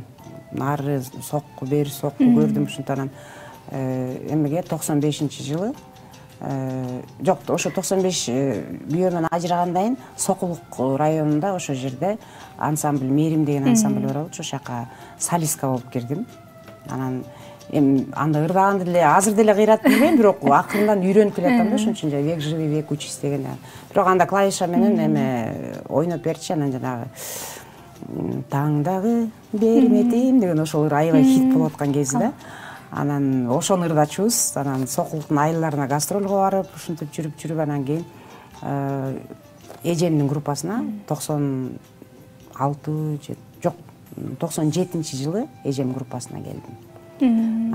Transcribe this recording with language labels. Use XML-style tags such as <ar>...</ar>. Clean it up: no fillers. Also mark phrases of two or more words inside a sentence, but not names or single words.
<ky>Нары сокку бери сокку көрдүм. Ушунтан эмеге 95-жылы жок, ошо 95 күйөөмөн ажырагандан кийин Сокулук районунда ошо жерде ансамбль Мээрим деген ансамбль бар болчу, ошол жака солистка болуп кирдим. Анан анда ырдаганды деле азыр деле кыйрат билбейм, бирок акырындан үйрөнүп келатам да, ошон үчүн</ky> <ru>век живи, век учись</ru> <ky>деген. Бирок анда клавиша менен эме ойноп берчи, анан жанагы таңдагы берметим деген ошол аябай хит болуп аткан кези да. Анан ошону ырдачубуз. Анан Сокулуктун айылдарына гастролго барып, ушинтип жүрүп, анан кийин эжемдин группасына 97-жылы эжем группасына келдим.</ky>